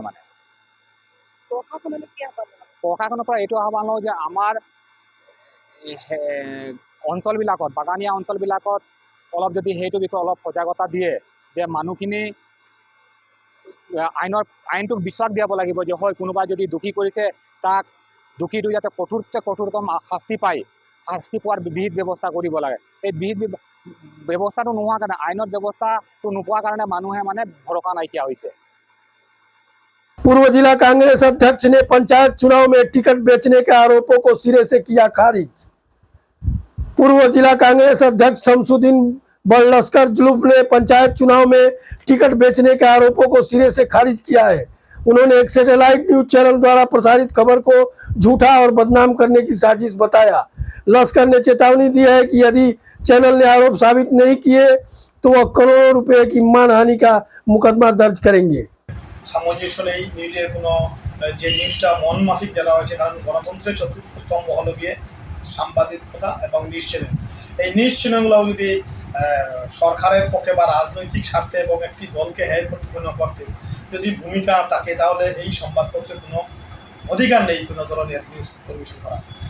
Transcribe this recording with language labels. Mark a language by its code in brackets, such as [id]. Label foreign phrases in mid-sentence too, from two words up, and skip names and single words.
[as] মানে প্ৰশাসনৰ পৰা এইটো আহ্বান লওঁ যে আমাৰ অঞ্চলবিলাকত, বাগানীয়া অঞ্চলবিলাকত অলপ যদি সেইটো বিষয়ে অলপ সজাগতা দিয়ে, যে মানুহখিনি আইনটোক বিশ্বাস দিয়াব লাগিব যে হয়, কোনোবাই যদি দোষী কৰিছে তাক দোষীটো যাতে কঠোৰতকৈ কঠোৰতম শাস্তি পায়, শাস্তি পোৱাৰ বিহিত ব্যৱস্থা কৰিব লাগে। এই বিহিত ব্যৱস্থাটো নোহোৱা কাৰণে, আইনত ব্যৱস্থাটো নোপোৱাৰ কাৰণে মানুহে মানে ভৰসা নাইকিয়া হৈছে। [hi] पूर्व जिला कांग्रेस अध्यक्ष ने पंचायत चुनाव में टिकट बेचने के आरोपों को सिरे से किया खारिज। पूर्व जिला कांग्रेस अध्यक्ष शमसुद्दीन बड़लस्कर जुल्फ ने पंचायत चुनाव में टिकट बेचने के आरोपों को सिरे से खारिज किया है। उन्होंने एक [en] satellite news channel [hi] द्वारा प्रसारित खबर को झूठा और बदनाम करने की साजिश बताया। लस्कर ने चेतावनी दी है कि यदि चैनल ने आरोप साबित नहीं किए तो वह करोड़ों रुपए की मानहानि का मुकदमा दर्ज करेंगे। [bn] সামঞ্জস্য নেই নিউজের কোনো, যে নিউজটা মন মাফিক দেওয়া হয়েছে। কারণ গণতন্ত্রের চতুর্থ স্তম্ভ হলো গিয়ে সাংবাদিকতা এবং [en] news channel. [bn] এই নিউজ চ্যানেলগুলো যদি সরকারের পক্ষে বা রাজনৈতিক স্বার্থে এবং একটি দলকে হেয় প্রতিপন্ন করতে যদি ভূমিকা থাকে, তাহলে এই সংবাদপত্রের কোনো অধিকার নেই কোনো ধরনের নিউজ পরিবেশন করা।